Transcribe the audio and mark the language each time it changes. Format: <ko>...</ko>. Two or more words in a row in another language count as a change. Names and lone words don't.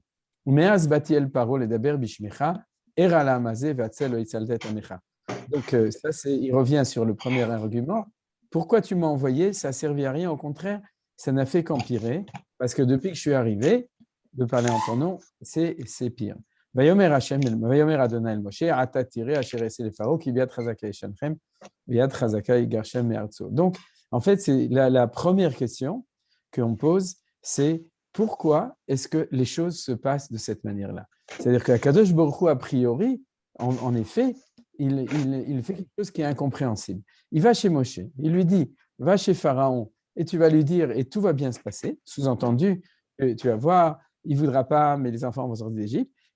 <fr>Donc, ça, il revient sur le premier argument. Pourquoi tu m'as envoyé? Ça ne servait à rien. Au contraire, ça n'a fait qu'empirer. Parce que depuis que je suis arrivé, de parler en ton nom, c'est pire.</fr> <he>ויאמר ה׳ אל משה עתה תראה אשר אעשה לפרעה, כי ביד חזקה ישלחם ביד חזקה יגרשם מארצו.</he> <fr>Donc, en fait, c'est la première question qu'on pose, c'est pourquoi est-ce que les choses se passent de cette manière-là? C'est-à-dire qu'</fr> <he>הקדוש ברוך הוא,</he> <fr>a priori, en effet, il fait quelque chose qui est incompréhensible. Il va chez Moshe, il lui dit, va chez Pharaon, et tu vas lui dire, et tout va bien se passer, sous-entendu, tu vas voir, il ne voudra pas, mais les enfants vont sortir d'Égypte.</fr>